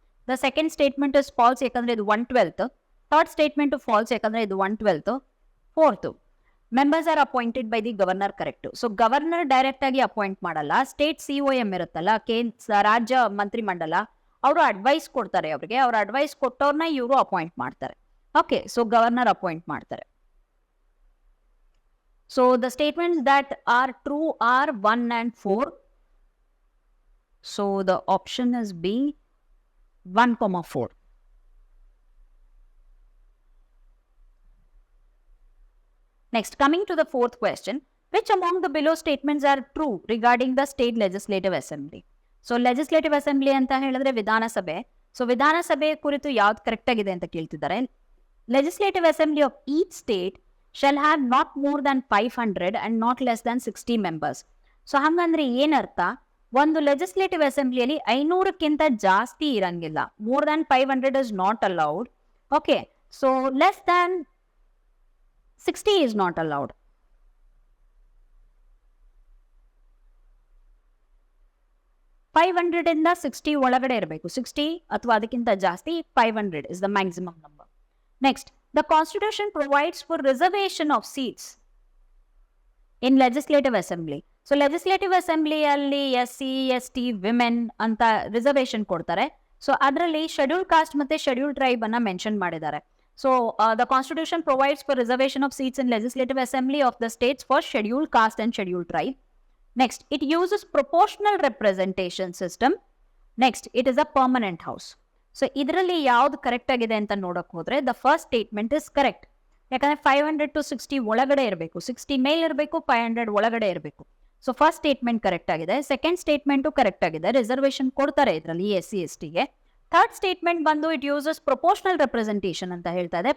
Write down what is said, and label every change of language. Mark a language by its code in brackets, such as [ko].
[en] the second statement is false, [kn] ಯಾಕಂದ್ರೆ ಇದು 1/12. [en] Third statement false, ಯಾಕಂದ್ರೆ ಇದು 1/12. Fourth, members are appointed by the governor. Correct. So governor direct [kn] ಆಗಿ appoint ಮಾಡಲ್ಲ. State COM ಇರುತ್ತಲ್ಲ, ರಾಜ್ಯ ಮಂತ್ರಿಮಂಡಲ, ಅವರು ಅಡ್ವೈಸ್ ಕೊಡ್ತಾರೆ ಅವ್ರಿಗೆ. ಅವ್ರ ಅಡ್ವೈಸ್ ಕೊಟ್ಟವ್ರನ್ನ ಇವರು ಅಪಾಯಿಂಟ್ ಮಾಡ್ತಾರೆ. ಓಕೆ, ಸೊ ಗವರ್ನರ್ ಅಪಾಯಿಂಟ್ ಮಾಡ್ತಾರೆ. [en] So the statements that are true are 1 and 4. So the option is B, 1,4. Next, coming to the fourth question, which among the below statements are true regarding the state legislative assembly? So legislative assembly [kn] anta ಹೇಳಿದ್ರೆ ವಿಧಾನಸಭೆ. So ವಿಧಾನಸಭೆ ಕುರಿತು ಯಾವ್ದು correct ಆಗಿದೆ ಅಂತ ಕೇಳ್ತಿದ್ದಾರೆ. [en] Legislative assembly of each state shall have not more than 500 and not less than 60 members. [kn] So ಹಂಗಂದ್ರೆ ಏನರ್ಥ? ಒಂದು ಲೆಜಿಸ್ಲೇಟಿವ್ ಅಸೆಂಬ್ಲಿಯಲ್ಲಿ 500ಕ್ಕಿಂತ ಜಾಸ್ತಿ ಇರಂಗಿಲ್ಲ. [en] More than 500 is not allowed. Okay, so less than 60 is not allowed. [kn] ಇಂದ 60 ಒಳಗಡೆ ಇರಬೇಕು. 60 ಅಥವಾ ಅದಕ್ಕಿಂತ ಜಾಸ್ತಿ, [en] 500 is the maximum number. Next, the constitution provides for reservation of seats in legislative assembly. [kn] So legislative assembly alli SC, ST, women ಅಂತ reservation ಕೊಡ್ತಾರೆ. So ಅದರಲ್ಲಿ scheduled cost ಮತ್ತೆ ಶೆಡ್ಯೂಲ್ಡ್ ಟ್ರೈಬ್ ಅನ್ನ ಮೆನ್ಷನ್ ಮಾಡಿದ್ದಾರೆ. [en] So the constitution provides for reservation of seats in legislative assembly of the states for scheduled caste and scheduled tribe. Next, it uses proportional representation system. Next, it is a permanent house. [kn] So ಇದರಲ್ಲಿ ಯಾವ್ದು correct ಆಗಿದೆ ಅಂತ ನೋಡಕ್ ಹೋದ್ರೆ the first statement is correct. ಯಾಕಂದ್ರೆ 500 to 60 ಒಳಗಡೆ ಇರಬೇಕು, 60 ಮೇಲ್ ಇರಬೇಕು, 500 ಒಳಗಡೆ ಇರಬೇಕು. ಸೊ ಫಸ್ಟ್ ಸ್ಟೇಟ್ಮೆಂಟ್ ಕರೆಕ್ಟ್ ಆಗಿದೆ. ಸೆಕೆಂಡ್ ಸ್ಟೇಟ್ಮೆಂಟು ಕರೆಕ್ಟ್ ಆಗಿದೆ, ರಿಸರ್ವೇಶನ್ ಕೊಡ್ತಾರೆ ಇದರಲ್ಲಿ SC STಗೆ. [en] third statement ಬಂದು it uses proportional representation [kn] ಅಂತ ಹೇಳ್ತಾ ಇದೆ.